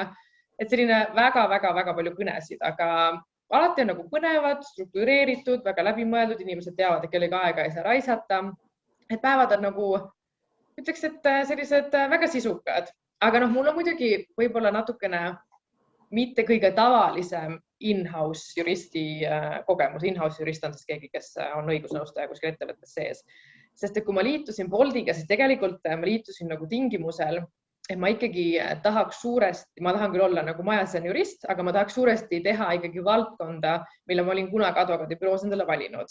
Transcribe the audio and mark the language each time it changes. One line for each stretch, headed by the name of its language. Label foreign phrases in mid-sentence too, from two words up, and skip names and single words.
Estonian: Et selline väga-väga palju kõnesid, aga alati on nagu põnevad, struktureeritud, väga läbimõeldud, inimesed teavad, et kellega aega ei saa raisata. Et päevad on nagu, ütleks, et sellised väga sisukad, aga mul on muidugi võib-olla natukene mitte kõige tavalisem in-house juristi kogemus. In-house jurist on siis keegi, kes on õigusnõustaja kuskil ettevõttes sees. Sest et kui ma liitusin Boltiga, siis tegelikult ma liitusin nagu tingimusel, et ma ikkagi tahaks suuresti, ma tahan küll olla nagu majasen jurist, aga ma tahaks suuresti teha ikkagi valdkonda, mille ma olin kunagi advokaadibüroos endale valinud.